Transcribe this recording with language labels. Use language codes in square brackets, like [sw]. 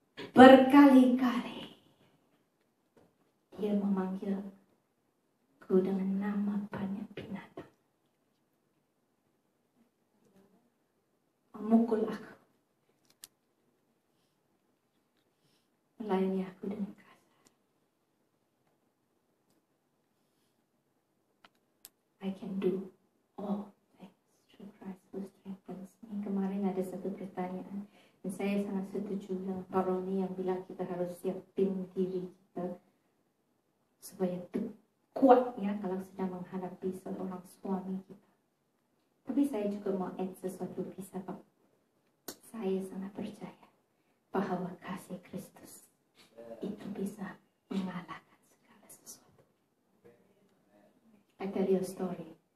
[id] Berkali-kali dia memanggilku dengan nama banyak binatang, memukul aku, melayani aku dengan kasar. [en] I can do all things through Christ who strengthens me. [id] Kemarin ada satu pertanyaan, dan saya sangat setuju dengan Pak Roni yang bilang kita harus siapin diri kita supaya kuat ya kalau sedang menghadapi seorang suami kita. Tapi saya juga mau add sesuatu kisah Pak. Saya sangat percaya bahwa kasih Kristus itu bisa mengalahkan segala sesuatu. [en] I tell you a story.